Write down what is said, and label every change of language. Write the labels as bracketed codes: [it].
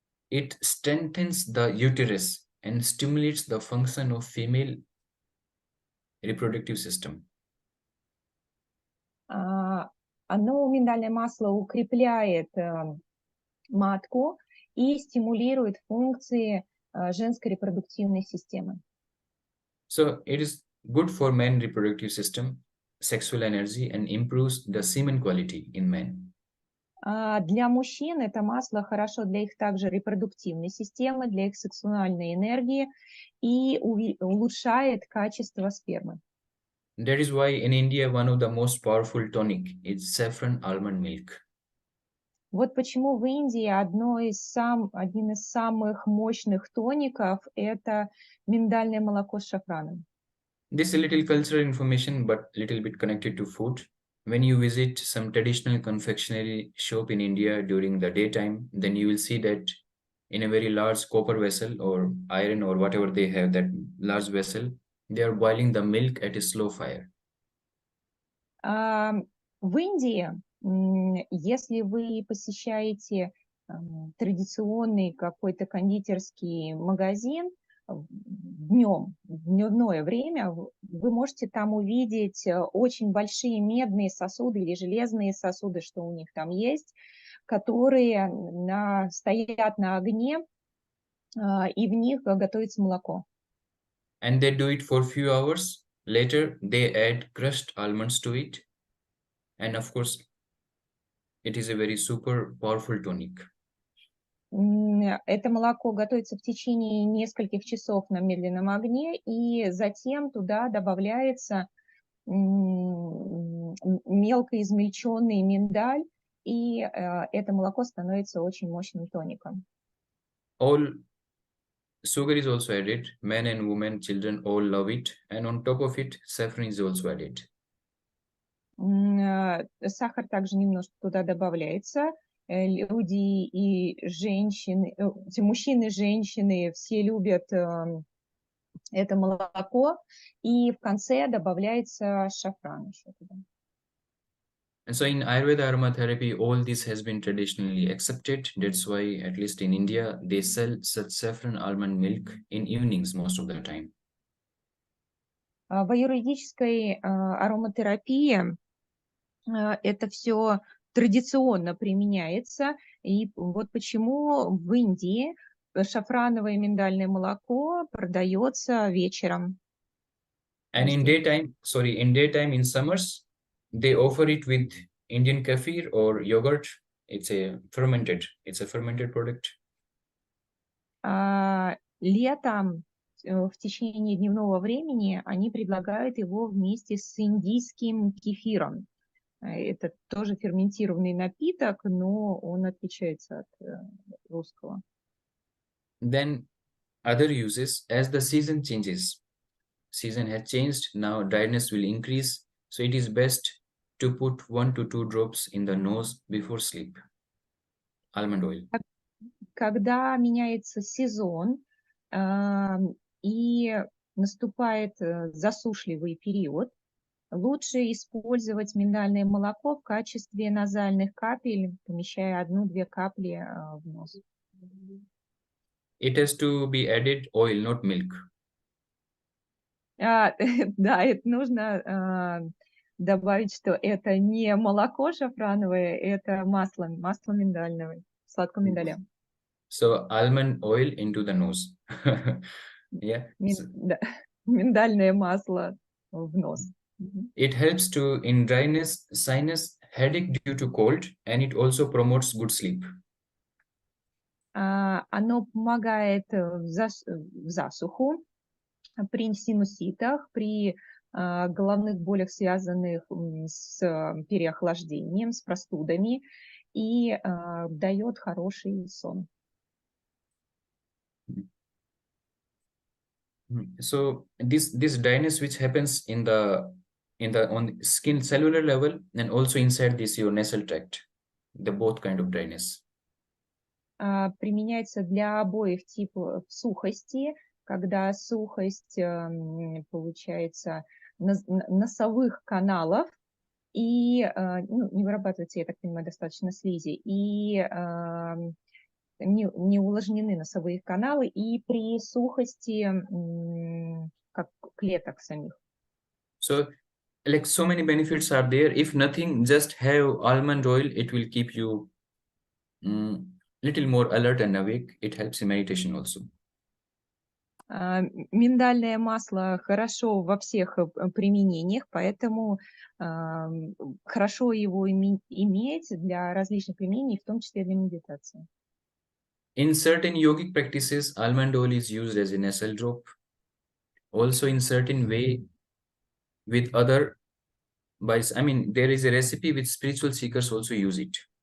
[en] It strengthens the uterus and stimulates the function of female reproductive system. [ru] Миндальное масло укрепляет матку и стимулирует функции женской репродуктивной системы. [en] So it is good for men reproductive system, sexual energy, and improves the semen quality in men. [ru] Для мужчин это масло хорошо для их также репродуктивной системы, для их сексуальной энергии и улучшает качество спермы. [en] That is why in India one of the most powerful tonic is saffron almond milk. [ru] Вот почему в Индии один из самых мощных тоников – это миндальное молоко с шафраном. [en] This is a little cultural information, but little bit connected to food. When you visit some traditional confectionery shop in India during the daytime, then you will see that in a very large copper vessel or iron or whatever they have, that large vessel, They are boiling the milk at a slow fire. [ru] В Индии, если вы посещаете традиционный какой-то кондитерский магазин днем, в дневное время, вы можете там увидеть очень большие медные сосуды или железные сосуды, что у них там есть, которые стоят на огне, и в них готовится молоко. [en] And they do it for a few hours. Later, they add crushed almonds to it. And of course, it is a very super powerful tonic. [ru] Это молоко готовится в течение нескольких часов на медленном огне, и затем туда добавляется мелко измельченный миндаль, и это молоко становится очень мощным тоником. [en] All sugar is also added. Men and women, children all love it. And on top of it, saffron is also added. [ru] Сахар также немножко туда добавляется. Люди и женщины, мужчины, женщины, все любят это молоко, и в конце добавляется шафран еще туда. [en] And so in Ayurveda aromatherapy, all this has been traditionally accepted. That's why, at least in India, they sell such saffron almond milk in evenings most of the time. [ru] В аюрведической ароматерапии это все традиционно применяется, и вот почему в Индии шафрановое миндальное молоко продается вечером. [en] And in daytime, in summers, they offer it with Indian kefir or yogurt. It's a fermented product. [ru] Летом, в течение дневного времени, они предлагают его вместе с индийским кефиром. Это тоже ферментированный напиток, но он отличается от русского. [en] Then other uses, as the season changes. Season has changed, now dryness will increase, so it is best to put 1 to 2 drops in the nose before sleep. Almond oil. [ru] Когда меняется сезон и наступает засушливый период, лучше использовать миндальное молоко в качестве назальных капель, помещая 1-2 капли в нос. [en] It has to be added oil, not milk. [ru] Да, это нужно добавить, что это не молоко шафрановое, это масло миндальное, сладкого миндаля. [en] So almond oil into the nose. Yeah. [ru] Миндальное масло в нос. [en] It helps in dryness, sinus, headache due to cold, and it also promotes good sleep. [ru] Оно помогает в засуху, при синуситах, при головных болях, связанных с переохлаждением, с простудами, и дает хороший сон. [en] So this dryness which happens on skin cellular level and also inside your nasal tract, the both kind of dryness. [ru] Применяется для обоих типов сухости, когда сухость получается носовых каналов и не вырабатывается, я так понимаю, достаточно слизи, и не увлажнены носовые каналы, и при сухости как клеток самих. [en] So like so many benefits are there. If nothing, just have almond oil. It will keep you little more alert and awake. It helps in meditation also. [ru] Миндальное масло хорошо во всех применениях, поэтому хорошо его иметь для различных применений, в том числе для медитации. [en] In certain yogic practices, almond oil is used as a nasal drop. Also in certain way with other there is a recipe with spiritual seekers also use it.